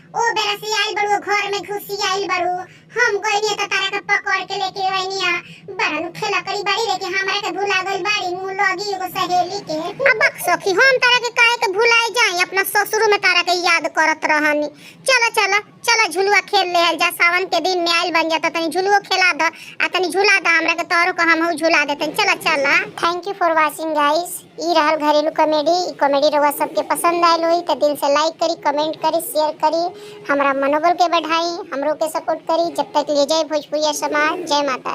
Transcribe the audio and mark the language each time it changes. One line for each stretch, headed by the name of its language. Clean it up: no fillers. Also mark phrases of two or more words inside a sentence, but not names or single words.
Bhojpuri: ओ बेरा से आइल बड़ू घर में घुसी आइल बड़ू, हम गइनी त तारा के पकड़ के लेके आइनी आ बरन खेला करी बाड़ी लेके हमरा के भुला गइल बाड़ी मुंह लगी एगो सहेली के। अब सखी हम तारा के काहे के भुलाई जाई, अपना ससुर में तारा के याद करत रहनी। चला चला चला झुलुआ खेल लेहल जा, सावन के दिन में आइल बन जाता, तनी झुलुओ खेला द आ तनी झुला द हमरा के, तोरो को हमहु झुला देतन। चला चला।
English: Thank you for watching guys.
Bhojpuri: ई रहल घरेलू कॉमेडी। ई कॉमेडी रउआ सबके पसंद आइल होई त दिल से लाइक करी, कमेंट करी, शेयर करी, हमरा मनोबल के बढ़ाई, हमरो के सपोर्ट करी। जब तक ले जय भोजपुरिया समाज, जय माता।